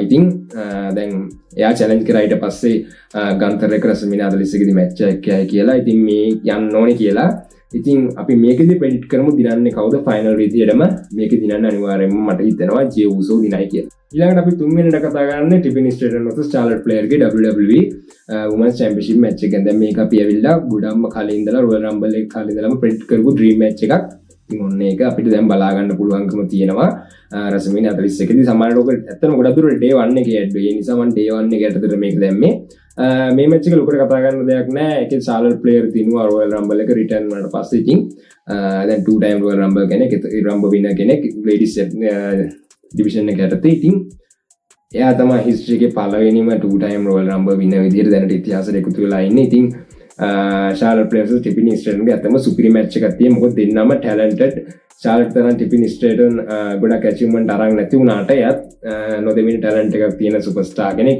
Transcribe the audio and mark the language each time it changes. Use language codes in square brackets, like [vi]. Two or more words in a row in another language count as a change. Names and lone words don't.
[si] ඉතින් දැන් එයා චැලෙන්ජ් කරා ඊට පස්සේ ගන්තර් එක WrestleMania 41 දී මැච් එකක් යයි කියලා. ඉතින් මේ යන්න ඕනේ කියලා. ඉතින් අපි මේකෙදි predict කරමු දිනන්නේ කවුද final විදියටම. මේක දිනන්න අනිවාර්යයෙන්ම මට හිතෙනවා Jey Uso දිනයි කියලා. ඊළඟට අපි තුන්වෙනිට කතා කරන්නේ Tiffany Stratton vs Charlotte Flair ගේ [en] WWE Women's Championship match [si] එක. දැන් මේක අපි ඇවිල්ලා ගොඩක්ම කලින් ඉඳලා Royal Rumble එක කලින් ඉඳලාම predict කරපු [en] dream match [si] එකක්. ඉතින් ඔන්න ඒක අපිට දැන් බලා ගන්න පුළුවන්කම තියෙනවා. WrestleMania 41 දී සමහරවිට ඔක ඇත්තටම ගොඩක් දුරට day 1 එකේ ඇඩ් වෙයි. ඒ නිසා මම day 1 එකේ යටතට මේක දැම්මේ. මේ match එක ලොකුට කතා කරන්න දෙයක් නැහැ. ඒකේ Charlotte Flair දිනුවා Royal Rumble එක return වුණාට පස්සේ. ඉතින් දැන් [en] 2 time Royal Rumble [si] කෙනෙක්, Rumble winner කෙනෙක්, [en] ladies division [si] එක යටතේ. ඉතින් එයා තමයි හිස්ටරි එකේ පළවෙනිම [en] 2 time Royal Rumble winner [si] විදිහට දැනට ඉතිහාසයට එකතු වෙලා ඉන්නේ. ඉතින් Charlotte Flair versus Tiffany Stratton ගේ අතම සුපිරි මැච් එකක් තියෙනවා. මොකද දෙන්නම talented. Charlotte තරම් Tiffany Stratton ගොඩක් achievement අරන් නැති වුණාට එයාත් නොදෙමින talent එකක් තියෙන superstar කෙනෙක්.